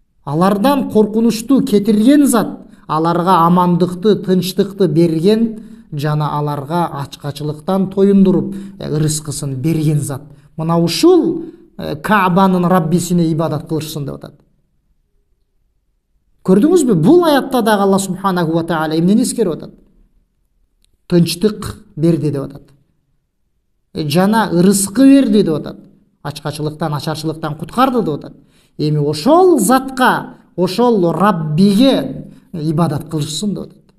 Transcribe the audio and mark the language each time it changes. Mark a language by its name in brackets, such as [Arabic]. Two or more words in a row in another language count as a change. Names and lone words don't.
[Kyrgyz] Алардан коркунучту кетирген зат, аларга амандыкты, тынчтыкты берген жана аларга ачкачылыктан тоюндуруп ырыскысын берген зат. Мына ушул Каабанын Раббисине ибадат кылышсын деп атат. Көрдүңүзбү? Бул аятта дагы Алла [Arabic] субханаху ва тааля [Kyrgyz] эмнени эскерип атат? Тынчтык берди деп атат. Жана ырыскы берди деп атат. Ачкачылыктан, ачарчылыктан куткарды деп атат. Эми ошол затка, ошол Раббиге ибадат кылышсын деп атат.